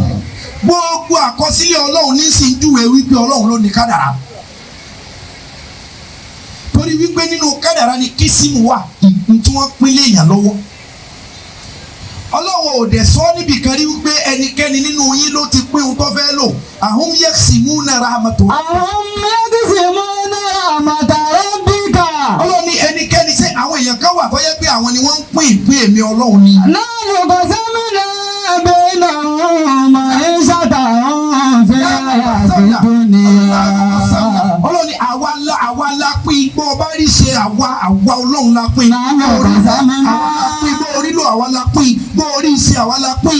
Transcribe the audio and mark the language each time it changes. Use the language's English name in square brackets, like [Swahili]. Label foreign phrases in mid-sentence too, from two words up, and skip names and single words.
[Yoruba] Gbogbo àkọsílẹ̀ Ọlọ́run ní sì ń júwe wípé Ọlọ́run ló ní kádàrá. Torí wípé nínú kádàrá ni kísímù wà tí wọ́n pín léèyàn lọ́wọ́. Ọlọ́run ò dẹ̀ sọ níbi kan rí wípé ẹnikẹ́ni nínú yín ló ti pín ohun tó fẹ́ lò. [Arabic] أهم يقسمون رحمة. أهم يقسمون رحمة ربك. [Yoruba] Ọlọ́run ní ẹnikẹ́ni ṣe àwọn èèyàn kan wà tó yẹ pé àwọn ni wọ́n ń pín ìpín èmi Ọlọ́run ni. Náà ló bá sẹ́mi náà bẹ́ẹ̀ náà Ọlọ́run àwa la pín bó o bá rí ṣe àwa Ọlọ́run la pín bó o rí lò àwa la pín bó o rí ṣe àwa la pín.